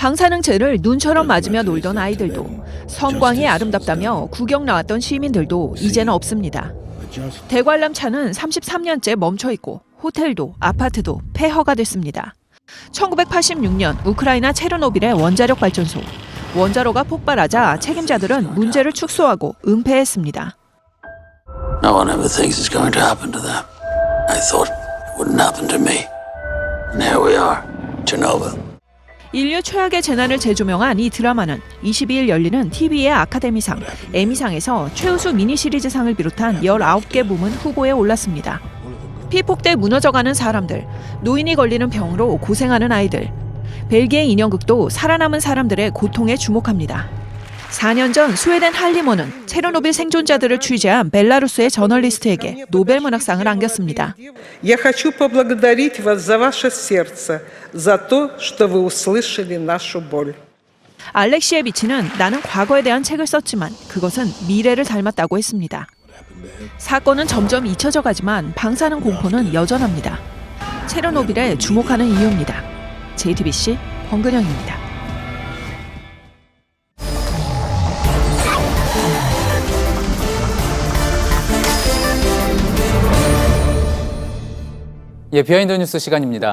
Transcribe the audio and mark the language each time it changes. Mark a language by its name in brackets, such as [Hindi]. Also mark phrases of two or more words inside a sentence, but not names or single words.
[Korean] 방사능체를 눈처럼 맞으며 놀던 아이들도, 성광이 아름답다며 구경 나왔던 시민들도 이제는 없습니다. 대관람차는 33년째 멈춰 있고 호텔도 아파트도 폐허가 됐습니다. 1986년 우크라이나 체르노빌의 원자력 발전소. 원자로가 폭발하자 책임자들은 문제를 축소하고 은폐했습니다. [English] No one ever thinks it's going to happen to them. I thought it wouldn't happen to me. And here we are, Chernobyl. [Korean] 인류 최악의 재난을 재조명한 이 드라마는 22일 열리는 TV의 아카데미상, 에미상에서 최우수 미니시리즈상을 비롯한 19개 부문 후보에 올랐습니다. 피폭돼 무너져가는 사람들, 노인이 걸리는 병으로 고생하는 아이들, 벨기에 인형극도 살아남은 사람들의 고통에 주목합니다. 4년 전 스웨덴 할리모는 체르노빌 생존자들을 취재한 벨라루스의 저널리스트에게 노벨 문학상을 안겼습니다. [Russian] Я хочу поблагодарить вас за ваше сердце, за то, что вы услышали нашу боль. [Korean] 알렉시에비치는 나는 과거에 대한 책을 썼지만 그것은 미래를 닮았다고 했습니다. 사건은 점점 잊혀져 가지만 방사능 공포는 여전합니다. 체르노빌에 주목하는 이유입니다. JTBC 권근영입니다. 예, 비하인드 뉴스 시간입니다.